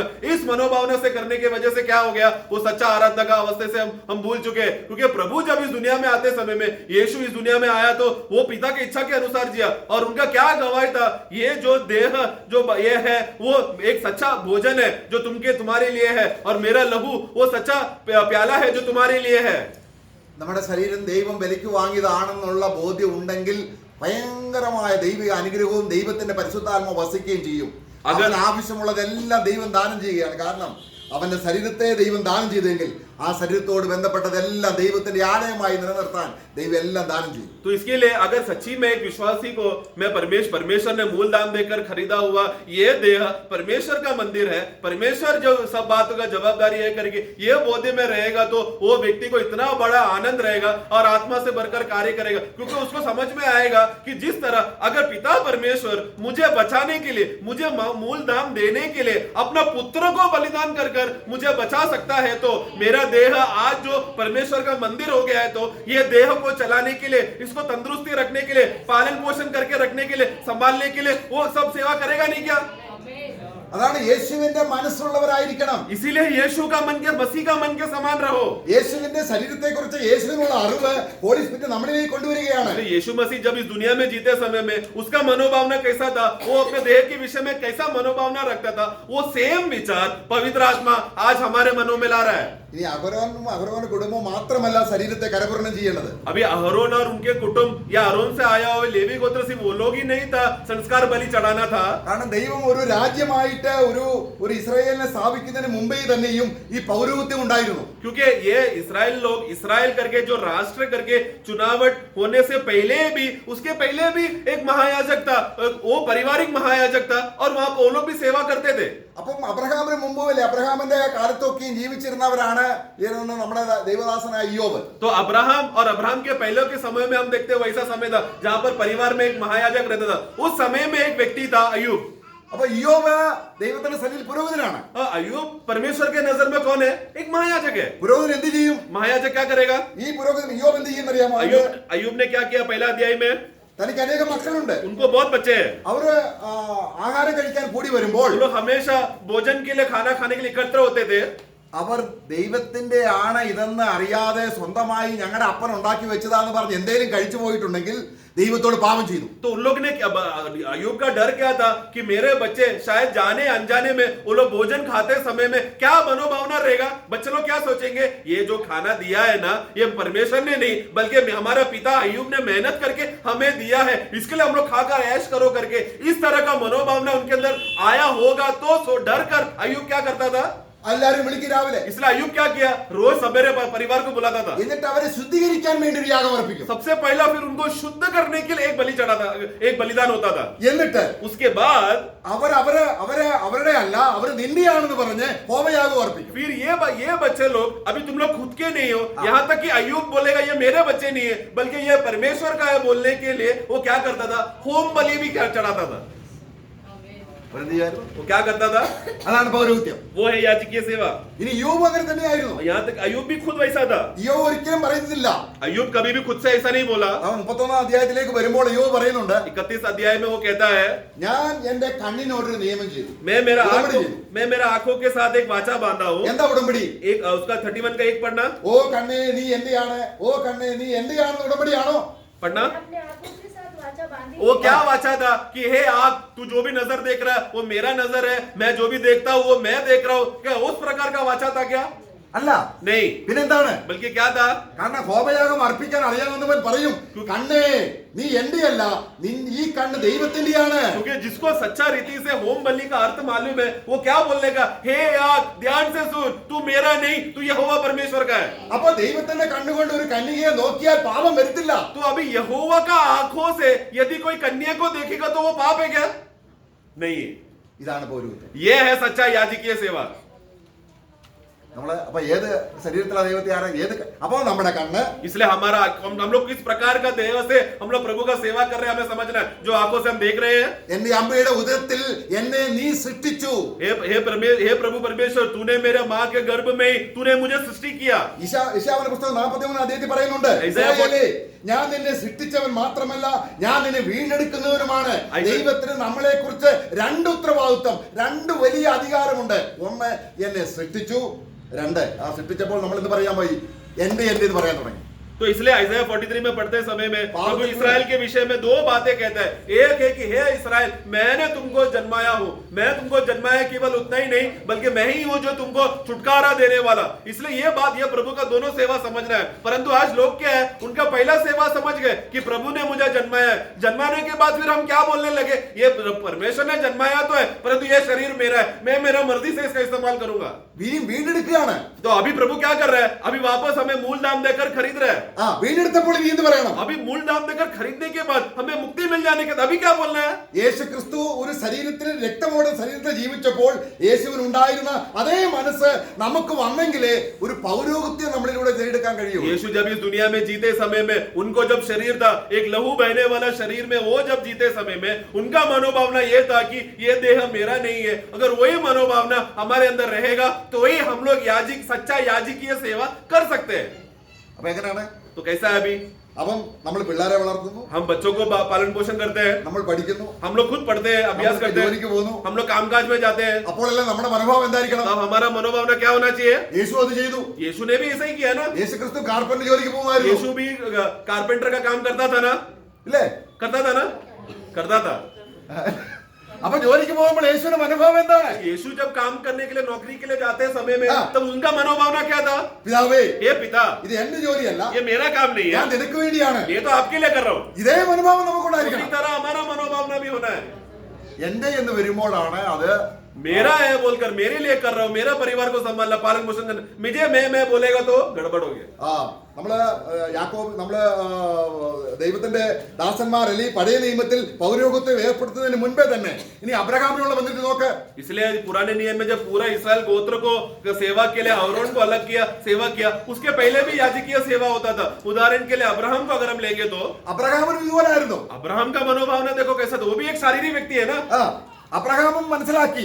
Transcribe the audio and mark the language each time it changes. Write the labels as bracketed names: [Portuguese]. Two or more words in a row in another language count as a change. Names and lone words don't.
[Hindi] इस मनोभावना से करने की वजह से क्या हो गया? वो सच्चा आराधना का अवस्था से हम भूल चुके हैं. क्योंकि प्रभु जब इस दुनिया में आते समय में, यीशु इस दुनिया में आया तो वो पिता की इच्छा के अनुसार जिया और उनका क्या गवाही था? ये जो देह जो ये है वो एक सच्चा भोजन है जो तुम्हारे लिए है और मेरा लहू वो सच्चा प्याला है जो तुम्हारे लिए है. [Malayalam] നമ്മുടെ ശരീരം ദൈവം വിലയ്ക്ക് വാങ്ങിയതാണെന്നുള്ള ബോധ്യം ഉണ്ടെങ്കിൽ ഭയങ്കരമായ ദൈവിക അനുഗ്രഹവും ദൈവത്തിന്റെ പരിശുദ്ധാത്മ വസിക്കുകയും ചെയ്യും. അവന് ആവശ്യമുള്ളതെല്ലാം ദൈവം ദാനം ചെയ്യുകയാണ്. കാരണം അവന്റെ ശരീരത്തെ ദൈവം ദാനം ചെയ്തെങ്കിൽ ആ ശരീരത്തോട് ബന്ധപ്പെട്ടതെല്ലാം ദൈവത്തിന്റെ ആലയമായി നിലനിർത്താൻ ദൈവം എല്ലാം ദാനം ചെയ്യും. [Hindi] तो इसके लिए अगर सच्ची में एक विश्वासी को मैं परमेश्वर ने मूल दाम देकर खरीदा हुआ ये देह परमेश्वर का मंदिर है, परमेश्वर जो सब बातों का जवाबदारी है करके ये बोधे में रहेगा तो वो व्यक्ति को इतना बड़ा आनंद रहेगा और आत्मा से भरकर कार्य करेगा. क्योंकि उसको समझ में आएगा कि जिस तरह अगर पिता परमेश्वर मुझे बचाने के लिए, मुझे मूल दाम देने के लिए अपना पुत्र को बलिदान कर मुझे बचा सकता है तो मेरा देह आज जो परमेश्वर का मंदिर हो गया है, तो ये देह को चलाने के लिए, इसको तंदुरुस्ती रखने के लिए, पालन पोषण करके रखने के लिए, संभालने के लिए वो सब सेवा करेगा नहीं क्या? [Malayalam] അതാണ് യേശുവിന്റെ മനസ്സുള്ളവരായിരിക്കണം. [Hindi] इसीलिए यीशु का मन के, मसीह का मन के समान रहो. [Malayalam] യേശുവിന്റെ ശരീരത്തെ കുറിച്ച് യേശുവിനുള്ള അറിവ് [English] Holy Spirit [Malayalam] നമ്മളിലേക്ക് കൊണ്ടുവരികയാണ്. [Hindi] यीशु मसीह जब इस दुनिया में जीते समय में उसका मनोभावना कैसा था, वो अपने देह के विषय में कैसा मनोभावना रखता था, वो सेम विचार पवित्र आत्मा आज हमारे मनों में ला रहा है. [Malayalam] ഇനി അഹരോന്റെ കുടുംബം മാത്രമല്ല ശരീരത്തെ കരപൂരണം ചെയ്യേണ്ടത്. [Hindi] अभी अहरोन और उनके कुटुंब या अहरोन से आया हुआ लेवी गोत्र सिर्फ वो लोग ही नहीं था संस्कार बलि चढ़ाना था. [Malayalam] കാരണം ദൈവം ഒരു രാജ്യമായിട്ട് ഒരു ഇസ്രായേലിനെ സ്ഥാപിക്കുന്നതിന് മുമ്പേ തന്നെയും ഈ പൗരോഹിത്യം ഉണ്ടായിരുന്നു. [Hindi] क्योंकि ये इस्राएल लोग, इस्राएल करके जो राष्ट्र करके चुनावट होने से पहले भी, उसके पहले भी एक महायाजक था, वो पारिवारिक महायाजक था और वहां वो लोग भी सेवा करते थे. [Malayalam] അപ്പം അബ്രഹാമിന് മുമ്പല്ലേ, അബ്രഹാമിന്റെ കാലത്തൊക്കെയും ജീവിച്ചിരുന്നവരാണ് നമ്മുടെ ദൈവദാസനായ ഇയ്യോബ്. [Hindi] तो अब्राहम और अब्राहम के पहले के समय में हम देखते हैं वैसा समय था जहां पर परिवार में एक महायाजक रहता था. उस समय में एक व्यक्ति था अय्यूब. [Malayalam] അപ്പൊ ഇയ്യോബ് ദൈവത്തിന്റെ സന്നിധിയിൽ പുരോഹിതനാണ്. [Hindi] अय्यूब परमेश्वर के नजर में कौन है? एक महायाजक है. [Malayalam] പുരോഹിതൻ എന്ത് ചെയ്യും? [Hindi] महायाजक क्या करेगा? [Malayalam] ഈ പുരോഹിതൻ ഇയ്യോബ് എന്ത് ചെയ്യുന്നറിയാമോ? [Hindi] अय्यूब ने क्या किया? पहला अध्याय में [Malayalam] തനിക്ക് അനേകം മക്കളുണ്ട്. [Hindi] उनको बहुत बच्चे हैं. [Malayalam] അവര് ആഹാരം കഴിക്കാൻ കൂടി വരുമ്പോൾ [Hindi] वो लोग हमेशा भोजन के लिए, खाना खाने के लिए एकत्र होते थे. [Malayalam] അവർ ദൈവത്തിന്റെ ആണ് ഇതെന്ന് അറിയാതെ സ്വന്തമായി ഞങ്ങളുടെ അപ്പൻ ഉണ്ടാക്കി വെച്ചതാന്ന് പറഞ്ഞ് എന്തെങ്കിലും കഴിച്ചു പോയിട്ടുണ്ടെങ്കിൽ ദൈവത്തോട് പാപം ചെയ്തു. [Hindi] तो उन लोग ने अय्यूब का डर क्या था कि मेरे बच्चे शायद जाने अनजाने में वो लोग भोजन खाते समय में क्या मनोभावना रहेगा, बच्चे लोग क्या सोचेंगे, ये जो खाना दिया है ना, ये परमेश्वर ने नहीं बल्कि हमारा पिता अय्यूब ने मेहनत करके हमें दिया है, इसके लिए हम लोग खाकर ऐश करो करके इस तरह का मनोभावना उनके अंदर आया होगा. तो डर कर अय्यूब क्या करता था? [Malayalam] എല്ലാരും വിളിക്കും രാവിലെ. [Hindi] इसलिए अय्यूब क्या किया? रोज सवेरे परिवार को बुलाता था. [Malayalam] എന്നിട്ട് അവരെ ശുദ്ധീകരിക്കാൻ വേണ്ടി ഒരു യാഗം അർപ്പിക്കും. [Hindi] सबसे पहला फिर उनको शुद्ध करने के लिए एक बलि चढ़ाता, एक बलिदान होता था. [Malayalam] എന്നിട്ട് [Hindi] उसके बाद [Malayalam] അവരുടെ അല്ല, അവർ നിന്റെയാണെന്ന് പറഞ്ഞ് ഹോമയാഗം അർപ്പിക്കും. [Hindi] फिर ये बच्चे लोग, अभी तुम लोग खुद के नहीं हो, यहाँ तक कि अय्यूब बोलेगा ये मेरे बच्चे नहीं है बल्कि ये परमेश्वर का है बोलने के लिए वो क्या करता था? होम बलि भी चढ़ाता था. वो क्या करता था? [Malayalam] അതാണ് പൗരോഹിത്യം. [Hindi] वो है याजकीय सेवा. [Malayalam] ഇനി യോബ് അങ്ങനെ തന്നെയായിരുന്നു. [Hindi] यहाँ तक अय्यूब भी खुद वैसा था. [Malayalam] യോബ് ഒരിക്കലും പറയുന്നില്ല. [Hindi] अय्यूब कभी भी खुद से ऐसा नहीं बोला. [Malayalam] അവൻ 31 അധ്യായത്തിലേക്ക് വരുമ്പോൾ യോബ് പറയുന്നുണ്ട്, [Hindi] 31 अध्याय में वो कहता है, [Malayalam] ഞാൻ എന്റെ കണ്ണിനോടൊരു നിയമം ചെയ്തു. [Hindi] मैं मेरा आंखों के साथ एक वाचा बांधा हूँ. [Malayalam] എന്താ ഉടമ്പടി? [Hindi] एक उसका 31 का एक पढ़ना. [Malayalam] ഓ കണ്ണേ നീ എന്റെയാണ്, ഓ കണ്ണേ നീ എന്റെയാണെന്ന് ഉടമ്പടിയാണോ? [Hindi] पढ़ना. अपने आंखों के साथ वाचा बांधी. वो क्या वाचा था कि हे आग, तू जो भी नजर देख रहा है वो मेरा नजर है, मैं जो भी देखता हूँ वो मैं देख रहा हूँ. क्या उस प्रकार का वाचा था क्या? [Malayalam] അല്ല, [Hindi] नहीं. [Malayalam] പിന്നെന്താണ്? [Hindi] बल्कि क्या था? [Malayalam] കാരണം ഹോമയാഗം അർപ്പിക്കാൻ അറിയാവുന്നവൻ പറയും, കണ്ണേ നീ എന്റെയല്ല, ഈ കണ്ണ് ദൈവത്തിന്റെയാണ്. [Hindi] क्योंकि जिसको सच्चा रीति से होम बलि का अर्थ मालूम है वो क्या बोलने का, हे आग ध्यान से सुन, तू मेरा नहीं, तू यहोवा परमेश्वर का है. [Malayalam] അപ്പൊ ദൈവത്തിന്റെ കണ്ണുകൊണ്ട് ഒരു കന്യകയെ നോക്കിയാൽ പാപം വരത്തില്ല. [Hindi] तो अभी यहोवा का आंखों से यदि कोई कन्या को देखेगा तो वो पाप है क्या? नहीं. [Malayalam] ഇതാണ് പൗരോഹിത്യം. [Hindi] ये है सच्चा याजकीय सेवा. [Malayalam] നമ്മള് അപ്പൊ ഏത് ശരീരത്തിലെ ദൈവത്തെ ഏത് അപ്പൊ നമ്മുടെ കണ്ണ്, [Hindi] इसलिए हमारा हम लोग किस प्रकार का देह से हम लोग प्रभु का सेवा कर रहे हैं हमें समझना है. जो आंखों से हम देख रहे हैं, [Malayalam] എന്റെ അമ്മയുടെ ഉദരത്തിൽ എന്നെ നീ സൃഷ്ടിച്ചു. [Hindi] हे प्रभु परमेश्वर, तूने मेरे माँ के गर्भ में ही तूने मुझे सृष्टि किया. [Malayalam] യശയ്യാവിന്റെ പുസ്തകം 43 അധ്യായത്തിൽ പറയുന്നുണ്ട്, ഇസ്രായേലേ, ഞാൻ നിന്നെ സൃഷ്ടിച്ചവൻ മാത്രമല്ല ഞാൻ നിന്നെ വീണ്ടെടുക്കുന്നവനുമാണ്. ദൈവത്തിന് നമ്മളെ കുറിച്ച് രണ്ട് ഉത്തരവാദിത്വം, രണ്ട് വലിയ അധികാരമുണ്ട്. ഒന്ന്, എന്നെ സൃഷ്ടിച്ചു. രണ്ട്, ആ സൃഷ്ടിച്ചപ്പോൾ നമ്മൾ എന്ത് പറയാൻ പോയി? എന്റെ എന്ന് പറയാൻ തുടങ്ങി. [Hindi] तो इसलिए आइज़ाया 43 में पढ़ते समय में प्रभु इस्राएल के विषय में दो बातें कहता है. एक है कि हे इस्राएल, मैंने तुमको जन्माया हूं. मैं तुमको जन्माया केवल उतना ही नहीं बल्कि मैं ही हूं जो तुमको छुटकारा देने वाला. इसलिए ये बात, ये प्रभु का दोनों सेवा समझना है. परंतु आज लोग क्या है, उनका पहला सेवा समझ गए कि प्रभु ने मुझे जन्माया है. जन्माने के बाद फिर हम क्या बोलने लगे, ये परमेश्वर ने जन्माया तो है परंतु ये शरीर मेरा है, मैं मेरा मर्जी से इसका इस्तेमाल करूंगा. [Malayalam] വീണ്ടെടുക്കുകയാണ്. [Hindi] तो अभी प्रभु क्या कर रहा है? अभी वापस हमें मूल दाम देकर खरीद रहा है. [Malayalam] ആ വീണ്ടെടുത്തപ്പോൾ ഇനി എന്ത് പറയണം? [Hindi] अभी मूल दाम देकर खरीदने के बाद हमें मुक्ति मिल जाने के बाद अभी क्या बोलना है? [Malayalam] യേശു ക്രിസ്തു ഒരു ശരീരത്തിൽ രക്തമോടെ ശരീരത്തിൽ ജീവിച്ചപ്പോൾ യേശുവിന് ഉണ്ടായിരുന്ന അതേ മനസ്സ് നമുക്ക് വന്നെങ്കിലേ ഒരു പൗരോഹിത്യം നമ്മളിലൂടെ നേടിയെടുക്കാൻ കഴിയൂ. [Hindi] यीशु जब इस दुनिया में जीते समय में उनको जब शरीर था, एक लहू बहने वाला शरीर में, वो जब जीते समय में उनका मनोभावना ये था कि ये देह मेरा नहीं है. अगर वही मनोभावना हमारे अंदर रहेगा तो ही हम लोग याजिक सच्चा याजकीय सेवा कर सकते हैं. [Malayalam] അപ്പൊ എങ്ങനെയാണ്? [Hindi] तो कैसा है अभी? [Malayalam] അപ്പം നമ്മൾ പിള്ളേരെ വളർത്തുന്നു, [Hindi] हम बच्चों को पालन पोषण करते हैं, [Malayalam] നമ്മൾ പഠിക്കുന്നു, [Hindi] हम लोग खुद पढ़ते हैं, अभ्यास [Malayalam] നമ്മൾ [Hindi] करते हैं, [Malayalam] ജോലിക്ക് പോകുന്നു. [Hindi] हम लोग कामकाज में जाते हैं. [Malayalam] അപ്പോഴെല്ലാം നമ്മുടെ മനോഭാവം എന്തായിരിക്കണം? [Hindi] तब हमारा मनोभावना क्या होना चाहिए? [Malayalam] യേശു അത് ചെയ്തു. [Hindi] यीशु ने भी ऐसा ही किया ना. [Malayalam] യേശു ക്രിസ്തു കാർപ്പന്റ് ജോലിക്ക് പോകുമായിരുന്നു, [Hindi] यीशु भी कारपेंटर का काम करता था ना. [Malayalam] ഇല്ലേ? [Hindi] करता था ना. करता था. [Malayalam] അപ്പൊ ജോലിക്ക് പോകുമ്പോൾ യേശുവിന്റെ മനോഭാവം എന്താണ്? [Hindi] यीशु जब काम करने के लिए नौकरी के लिए जाते समय में हाँ। तब उनका मनोभावना क्या था? [Malayalam] പിതാവേ, [Hindi] ये पिता, [Malayalam] ഇത് എന്റെ ജോലിയല്ല, [Hindi] ये मेरा काम नहीं [Malayalam] ഞാൻ [Hindi] है, [Malayalam] നിനക്ക് വേണ്ടിയാണ്. [Hindi] ये तो आपके लिए कर रहा हूँ. [Malayalam] ഇതേ മനോഭാവം [Hindi] उसी [Malayalam] നമുക്കുണ്ടായിരിക്കണം. [Hindi] तरह हमारा मनोभावना भी होना है. [Malayalam] എന്റെ എന്ന് വരുമ്പോഴാണ് അത് [Hindi] मेरा है बोलकर मेरे लिए कर रहा हूँ, मेरा परिवार को संभालना, पालन पोषण करना. मुझे मैं बोलेगा तो गड़बड़ हो गया. [Malayalam] ആ നമ്മള് യാക്കോബ് നമ്മള് ദൈവത്തിന്റെ ദാസന്മാരല്ലേ പഴയ നിയമത്തിൽ പൗരോഹിത്യം ഏർപ്പെടുത്തുന്നതിന് മുൻപേ തന്നെ ഇനി അബ്രഹാമിനുള്ള വന്നിട്ട് നോക്ക്. [Hindi] इसलिए पुराने नियम में जब पूरा इसराइल गोत्र को सेवा के लिए अहरोन को अलग किया, सेवा किया, उसके पहले भी याजकीय सेवा होता था. उदाहरण के लिए अब्राहम को अगर हम लेंगे तो [Malayalam] അബ്രഹാമിനും ഇതുപോലായിരുന്നു. [Hindi] अब्राहम का मनोभावना देखो कैसा था. वो भी एक शारीरिक व्यक्ति है ना. [Malayalam] ആ അബ്രഹാമും മനസ്സിലാക്കി